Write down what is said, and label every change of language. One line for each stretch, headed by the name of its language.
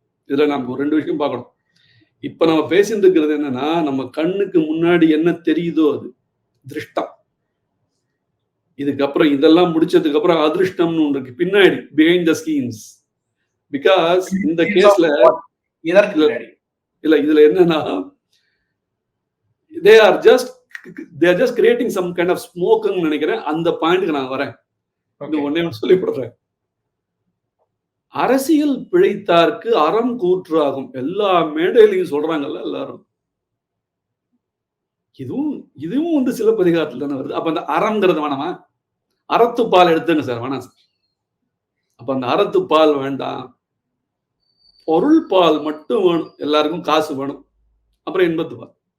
Tamil: இதுல நம்ம 2 விஷயம் பார்க்கணும். இப்ப நம்ம பேசிட்டு இருக்கிறது என்னன்னா, நம்ம கண்ணுக்கு முன்னாடி என்ன தெரியுதோ அது திருஷ்டம். இதுக்கப்புறம் இதெல்லாம் முடிச்சதுக்கு அப்புறம் அதிருஷ்டம்னு ஒன்று இருக்கு பின்னாடி,
English: Behind the scenes.
Tamil: பிகாஸ் இந்த கேஸ்ல இல்ல, இதுல என்னன்னா
English: they are just creating some kind of smoke
Tamil: ன்னு நினைக்கிறேன். அந்த பாயிண்ட்க்கு நான் வரேன். இது ஒண்ணே ஒன்று சொல்லிவிடுறேன். அரசியல் பிழைத்தார்க்கு அறம் கூற்றாகும். எல்லா மேடையிலையும் சொல்றாங்கல்ல எல்லாரும். இதுவும் வந்து சிலப்பதிகாரத்துல தானே வருது. அப்ப அந்த அறம்ங்கிறது வேணாமா? அறத்துப்பால் எடுத்துங்க சார், வேணாம் சார். அப்ப அந்த அறத்துப்பால் வேண்டாம், பொருள் பால் மட்டும் வேணும். எல்லாருக்கும் காசு வேணும். அப்புறம் இன்பத்துப்பால்.